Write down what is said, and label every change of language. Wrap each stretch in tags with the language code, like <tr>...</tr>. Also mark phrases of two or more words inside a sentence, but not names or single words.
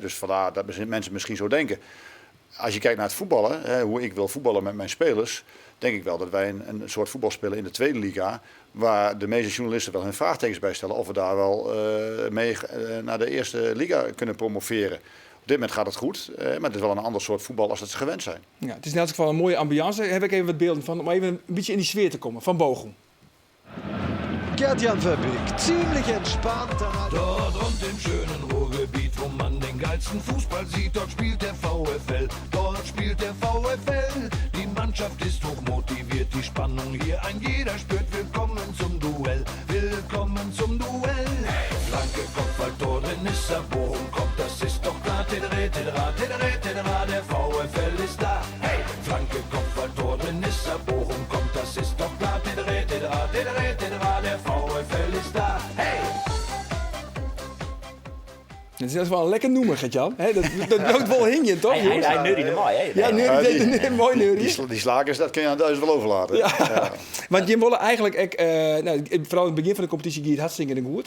<nl>Dus vandaar dat mensen misschien zo denken. Als je kijkt naar het voetballen, hoe ik wil voetballen met mijn spelers, denk ik wel dat wij een soort voetbal spelen in de tweede liga, waar de meeste journalisten wel hun vraagtekens bij stellen of we daar wel mee naar de eerste liga kunnen promoveren. Op dit moment gaat het goed, maar het is wel een ander soort voetbal als dat ze gewend zijn. Ja, het is in elk geval een mooie ambiance. Daar heb ik even wat beelden van, om even een beetje in die sfeer te komen, van Bochum. Gert-Jan Verbeek,</nl> <de>ziemlich entspannt. Dort und im schönen Ruhrgebiet, wo man den geilsten Fußball sieht, dort spielt der VfL. Dort spielt der VfL. Die Mannschaft ist hochmotiviert, die Spannung hier ein jeder spürt. Willkommen zum Duell, willkommen zum Duell. Hey, Flanke, Kopfballtor, drin ist er, Bochum kommt, das ist doch klar. Tedere, der VfL ist da. Hey, Flanke, Kopfballtor, drin ist er, Bochum kommt, das ist doch klar. Tedere, der VfL ist da. Hey!</de> <nl>Dat is wel een lekker noemer, Gert-Jan. Dat loopt wel hingen, toch? Hij neuriede mooi, hè? Ja, neuriede, mooi neurie. Die slakers, dat kun je aan Duits wel overlaten. Ja. Want je wilde eigenlijk, vooral in het begin van de competitie ging het hartstikke goed.</nl>